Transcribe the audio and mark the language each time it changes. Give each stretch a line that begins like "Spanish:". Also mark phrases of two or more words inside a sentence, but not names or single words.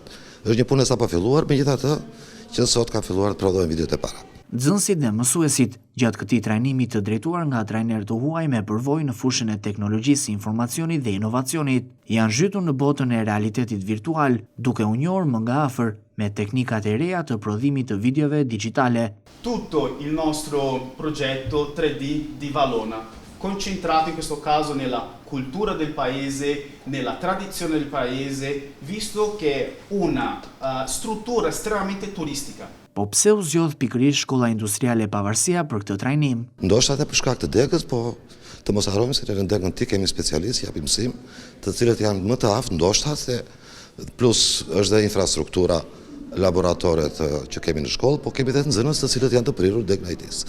Albanian: Është një punë e sapo filluar, megjithatë që sot ka filluar të prodhojnë videot e para. Nxënësit dhe mësuesit gjatë këtij trajnimi të drejtuar nga trajner të huaj me përvojë në fushën e teknologjisë, informacionit dhe inovacionit, janë zhytur në botën e realitetit virtual, duke u njohur më nga afër me teknikat e reja të prodhimit të videove digitale.
Italian: Tutto il nostro progetto 3D di Valona, concentrato in questo caso nella cultura del paese, nella tradizione del paese, visto che è una struttura estremamente turistica.
Albanian: Po pse u zgjodh pikërisht Shkolla Industriale Pavarësia për këtë trajnim? Ndoshta edhe për shkak të degës, po të mos harrojmë se në degën ti kemi specialistë, japim mësim, të cilët janë më të aftë, ndoshta se plus është dhe infrastruktura, laboratoret që kemi në shkollë, po kemi dhe të nxënës të cilët janë të prirur degën e IT-s.